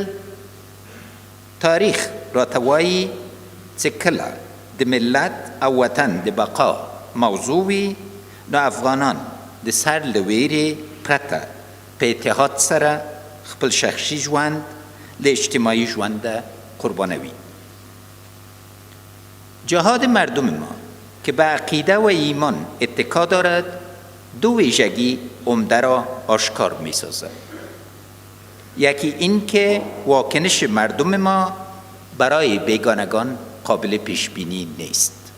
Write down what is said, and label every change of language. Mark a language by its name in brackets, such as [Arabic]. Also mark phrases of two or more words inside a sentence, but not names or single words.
[Pashto] تاریخ راته وایي چې کله د ملت او وطن د بقا موضوع وي نو افغانان د سر له ویرې پرته په اتحاد سره خپل شخصي ژوند له اجتماعي ژونده قربانوي. [Persian] جهاد مردم ما که به عقیده و ایمان اتکا دارد دو ویژگی عمده را آشکار می سازد. یکی این که واکنش مردم ما برای بیگانگان قابل پیش بینی نیست.